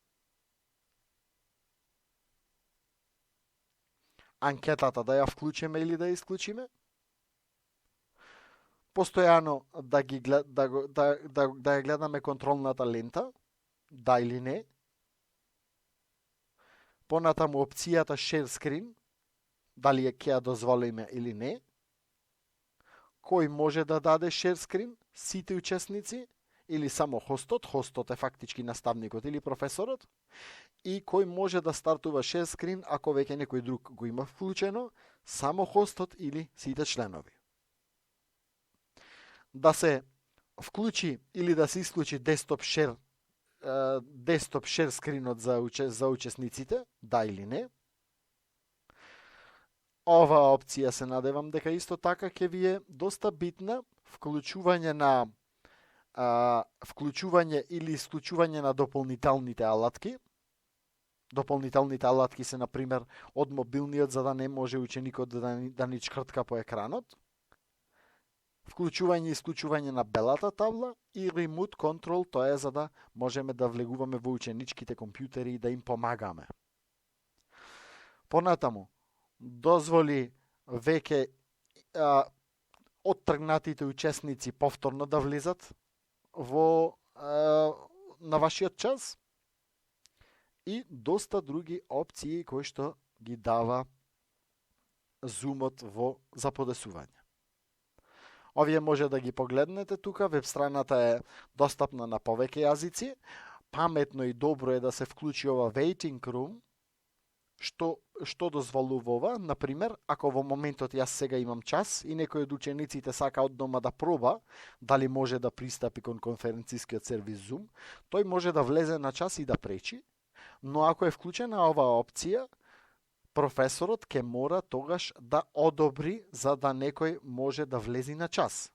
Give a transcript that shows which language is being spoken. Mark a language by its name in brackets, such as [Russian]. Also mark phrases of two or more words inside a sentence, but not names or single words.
[Macedonian] Анкетата да ја вклучиме или да ја исклучиме. Постојано да ја гледаме контролната лента, да или не. Понатаму опцијата [English] share screen, [Macedonian] дали ќе ја дозволиме или не. Кој може да даде [English] share screen? [Macedonian] Сите учесници или само хостот? Хостот е фактички наставникот или професорот. И кој може да стартува [English] share screen [Macedonian] ако веќе некој друг го има вклучено? Само хостот или сите членови. Да се вклучи или да се исклучи [English] desktop share [Macedonian] скринот за учесниците, да или не. Оваа опција се надевам дека исто така ќе ви е доста битна. Вклучување или исклучување на дополнителните алатки. Дополнителните алатки се, например, од мобилниот, за да не може ученикот да ни чкртка по екранот. Вклучување и исклучување на белата табла и [English] remote control, [Macedonian] тоа е за да можеме да влегуваме во ученичките компјутери и да им помагаме. Понатаму, дозволи веќе оттргнатите учесници повторно да влизат на вашиот час и доста други опции кои што ги дава Zoomот за подесување. Овие може да ги погледнете тука, веб страната е достапна на повеќе јазици. Паметно и добро е да се вклучи ова [English] waiting room, [Macedonian] што дозволува ова. Например, ако во моментот јас сега имам час и некој од учениците сака од дома да проба дали може да пристапи кон конференцискиот сервис Zoom, тој може да влезе на час и да пречи, но ако е вклучена оваа опција, професорот ќе мора тогаш да одобри за да некој може да влези на час.